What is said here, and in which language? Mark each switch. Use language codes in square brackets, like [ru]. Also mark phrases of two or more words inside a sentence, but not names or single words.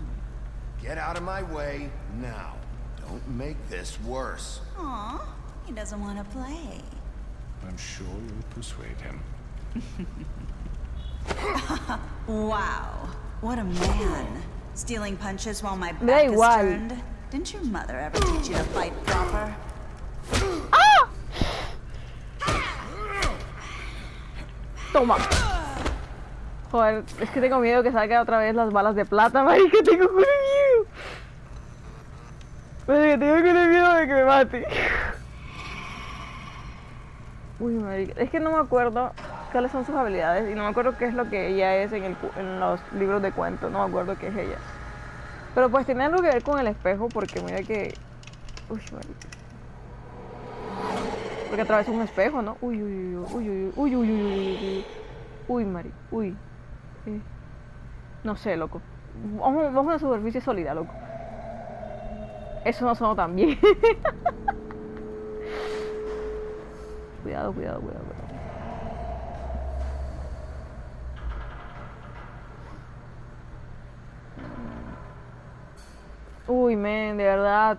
[en] Get out of my way now. Don't make this worse. Aw, he doesn't want to play. I'm sure you'll persuade him. Wow, what a man. Stealing punches while my [es] Me da [en] back is [es] igual. [en] turned. Didn't your mother ever teach you to fight proper? [es] ¡Ah! Toma. Joder, es que tengo miedo que salgan otra vez las balas de plata, marica, tengo miedo. Marica, tengo miedo de que me mate. Uy, marica, es que no me acuerdo cuáles son sus habilidades y no me acuerdo qué es lo que ella es en los libros de cuentos, no me acuerdo qué es ella. Pero pues tiene algo que ver con el espejo porque mira que... Uy, marica. Porque atravesó un espejo, ¿no? Uy, uy, uy, uy, uy, uy, uy, uy, uy, uy. Uy, marica, uy. No sé, loco. Vamos a una superficie sólida, loco. Eso no sonó tan bien. Cuidado, cuidado, cuidado, cuidado. Uy, men, de verdad.